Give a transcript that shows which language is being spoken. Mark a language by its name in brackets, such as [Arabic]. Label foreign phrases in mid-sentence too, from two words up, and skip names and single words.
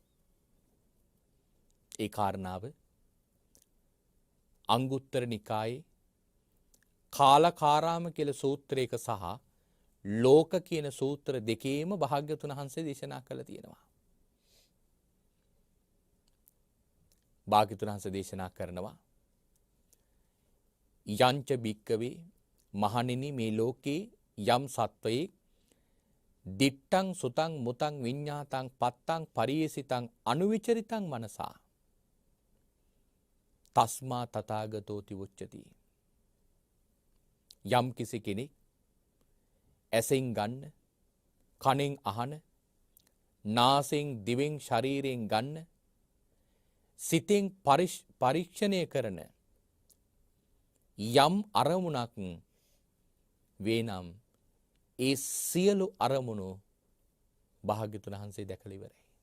[Sinhala] ඒ කාරණාව අංගුත්තර නිකායේ කාලකාරාම කියලා සූත්‍රයක සහ ලෝක කියන සූත්‍ර දෙකේම භාග්‍යවතුන් වහන්සේ දේශනා කළා තියෙනවා. භාග්‍යවතුන් වහන්සේ දේශනා කරනවා [Pali] යංච භික්කවේ [Sinhala] මහණෙනි මේ ලෝකේ යම් සත්වයේ [Pali] දිට්ඨං සුතං මුතං විඤ්ඤාතං පත්තං පරියසිතං අනුවිචරිතං මනසා තස්මා තථාගතෝති උච්චති. [Sinhala] යම් කිසි කෙනෙක් ඇසෙන් ගන්න, කනෙන් අහන, නාසයෙන් දිවෙන් ශරීරයෙන් ගන්න, සිතෙන් පරීක්ෂණය කරන යම් අරමුණක් වේනම් ඒ සියලු අරමුණු භාග්‍යවතුන් වහන්සේ දැකලා ඉවරයි.